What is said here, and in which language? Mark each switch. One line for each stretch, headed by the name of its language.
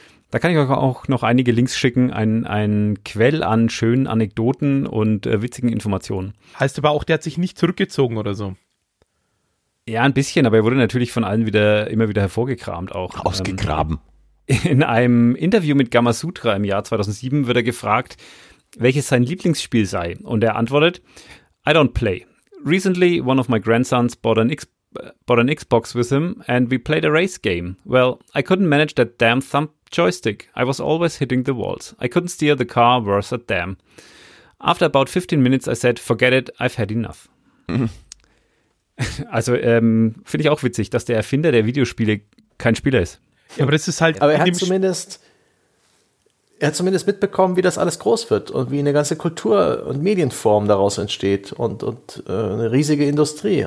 German: Da kann ich euch auch noch einige Links schicken, ein Quell an schönen Anekdoten und witzigen Informationen. Heißt aber auch, der hat sich nicht zurückgezogen oder so? Ja, ein bisschen, aber er wurde natürlich von allen wieder immer wieder hervorgekramt auch. Ausgegraben. In einem Interview mit Gamasutra im Jahr 2007 wird er gefragt, welches sein Lieblingsspiel sei. Und er antwortet,
English: I don't play. Recently, one of my grandsons bought an Xbox with him and we played a race game. Well, I couldn't manage that damn thumb joystick. I was always hitting the walls. I couldn't steer the car worth a damn. After about 15 minutes, I said, forget it, I've had enough.
German: Also, finde ich auch witzig, dass der Erfinder der Videospiele kein Spieler ist. Ja, aber das ist halt. Aber er hat zumindest mitbekommen, wie das alles groß wird und wie eine ganze Kultur- und Medienform daraus entsteht und eine riesige Industrie.